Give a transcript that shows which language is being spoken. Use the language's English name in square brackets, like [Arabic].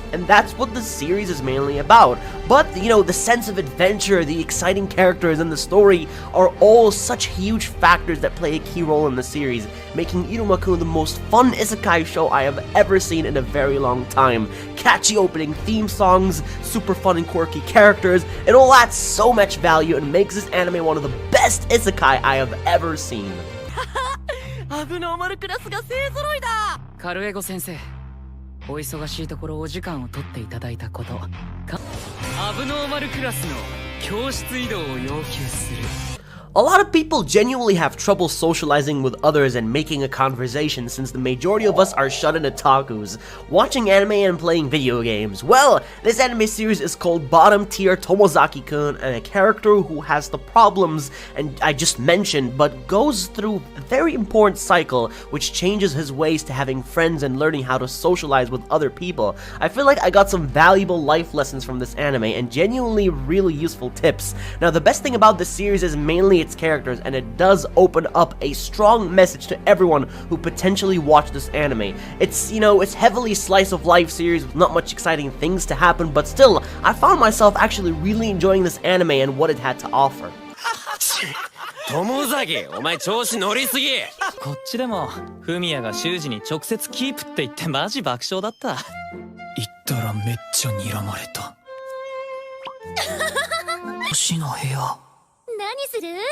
[English] And that's what the series is mainly about. But, you know, the sense of adventure, the exciting characters, and the story are all such huge factors that play a key role in the series, making Iruma-kun the most fun isekai show I have ever seen in a very long time. Catchy opening theme songs, super fun and quirky characters, it all adds so much value and makes this anime one of the best isekai I have ever seen. [Japanese] 危のーマルクラスが勢揃いだ。カルエゴ先生、お忙しいところお時間を取っていただいたことアブノーマルクラスの教室移動を要求する。 [English] A lot of people genuinely have trouble socializing with others and making a conversation, since the majority of us are shut-in otakus, watching anime and playing video games. Well, this anime series is called Bottom Tier Tomozaki-kun, and a character who has the problems and I just mentioned, but goes through a very important cycle which changes his ways to having friends and learning how to socialize with other people. I feel like I got some valuable life lessons from this anime and genuinely really useful tips. Now, the best thing about this series is mainly its characters, and it does open up a strong message to everyone who potentially watch this anime. It's, you know, it's heavily slice of life series with not much exciting things to happen, but still, I found myself actually really enjoying this anime and what it had to offer. [Japanese] 友崎、お前調子乗りすぎ。こっちでもフミヤが修二に直接キープって言ってマジ爆笑だった。言ったらめっちゃ睨まれた。星の部屋。何する？